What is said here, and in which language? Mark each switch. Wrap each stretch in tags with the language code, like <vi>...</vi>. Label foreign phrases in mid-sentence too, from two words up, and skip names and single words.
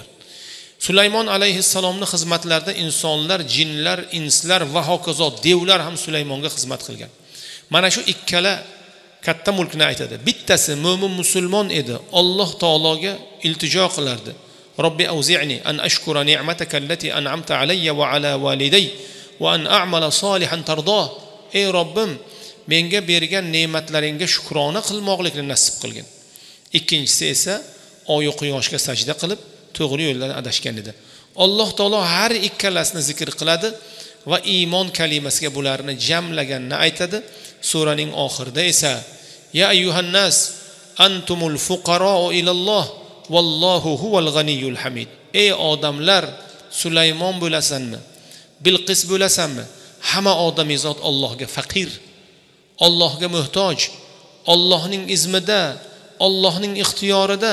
<uz>Sulaymon alayhissalomning xizmatlarida insonlar, jinlar, inslar va hokazo devlar ham Sulaymonga xizmat qilgan. Mana shu ikkala katta mulkni aytadi. Bittasi mo'min musulmon edi, Alloh taologa iltijo qilardi.</uz> <ar>رب أوزعني أن أشكر نعمتك التي أنعمت علي وعلى والدي وأن أعمل صالحا ترضاه.</ar> <uz>Ey Robbim, menga bergan ne'matlaringga shukrona qilmoqlikni nasib qilgin. Ikkinchisi esa oy quyoshga sajda qilib to'g'ri yo'ldan adashgan edi. Alloh taolo har ikkalasini zikr qiladi va iymon kalimasiga bularni jamlaganini aytadi. Suraning oxirida esa</uz> <ar>يا أيها الناس أنتم الفقراء إلى الله والله هو الغني الحميد.</ar> <uz>Ey odamlar, Sulaymon bo'lasanmi, Bilqis bo'lasanmi? Hamma odamizot Allohga faqir, Allohga muhtoj, Allohning izmida, Allohning ixtiyorida.</uz>